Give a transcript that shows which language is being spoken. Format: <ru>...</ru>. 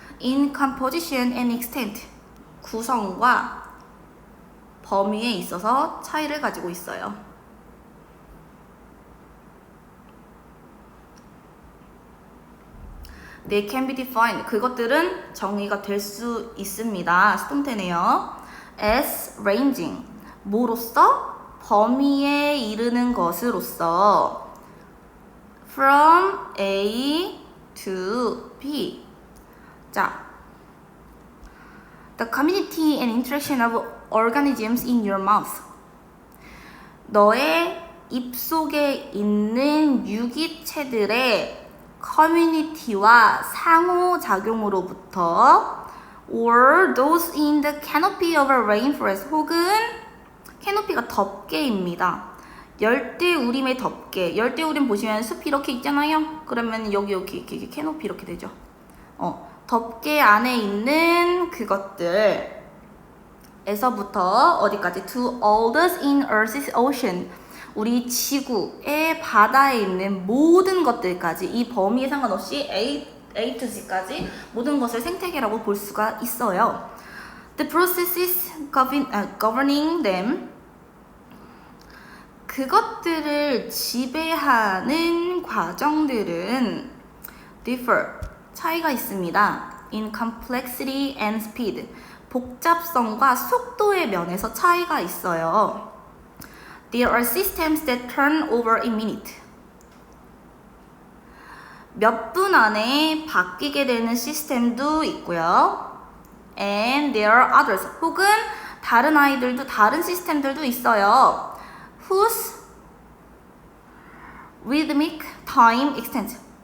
<en>In composition and extent.</en> <ko>구성과 범위에 있어서 차이를 가지고 있어요.</ko> <en>They can be defined.</en> <ko>그것들은 정의가 될 수 있습니다. 수동태네요.</ko> <en>As ranging.</en> <ko>뭐로써? 범위에 이르는 것으로서.</ko> <en>From A to B.</en> <ko>자,</ko> <en>the community and interaction of organisms in your mouth.</en> <ko>너의 입속에 있는 유기체들의 커뮤니티와 상호작용으로부터,</ko> <en>or those in the canopy of a rainforest,</en> <ko>혹은 캐노피가 덮개입니다. 열대우림의 덮개. 열대우림 보시면 숲이 이렇게 있잖아요. 그러면 여기 이렇게 캐노피 이렇게 되죠. 덮개 안에 있는 그것들 에서부터 어디까지?</ko> <en>To all those in Earth's ocean.</en> <ko>우리 지구의 바다에 있는 모든 것들까지, 이 범위에 상관없이 A to Z까지 모든 것을 생태계라고 볼 수가 있어요.</ko> <en>The processes governing them.</en> <ko>그것들을 지배하는 과정들은</ko> <en>differ.</en> <ko>차이가 있습니다.</ko> <en>In complexity and speed.</en> <ko>복잡성과 속도의 면에서 차이가 있어요.</ko> <en>There are systems that turn over in minute.</en> <ko>몇 분 안에 바뀌게 되는 시스템도 있고요.</ko> <en>And there are others.</en> <ko>혹은 다른 아이들도 다른 시스템들도 있어요.</ko> <en>Whose rhythmic time extends.</en>